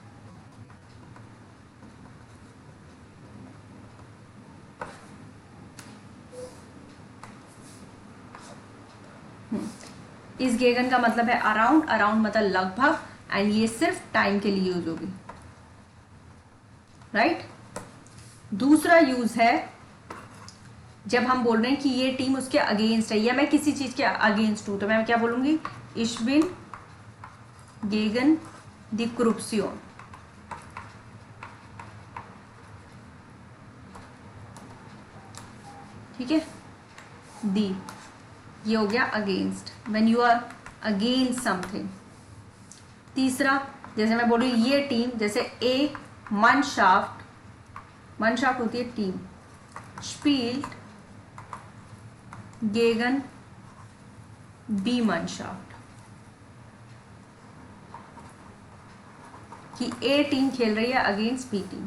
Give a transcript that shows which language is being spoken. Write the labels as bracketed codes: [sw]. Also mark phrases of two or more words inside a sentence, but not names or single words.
[hi] इस गेगन का मतलब है अराउंड, अराउंड मतलब लगभग, एंड ये सिर्फ टाइम के लिए यूज होगी, राइट। दूसरा यूज है जब हम बोल रहे हैं कि ये टीम उसके अगेंस्ट है या मैं किसी चीज के अगेंस्ट हूं, तो मैं क्या बोलूंगी, [de] ich bin gegen die Korruption, [hi] ठीक है। दी ये हो गया अगेंस्ट, [en] when you are against something. [hi] तीसरा, जैसे मैं बोलूँ ये टीम, जैसे [de] A Mannschaft, [hi] मनशाफ्ट होती है टीम, [de] spielt gegen B Mannschaft, [hi] कि [en] A team [hi] खेल रही है [en] against B team.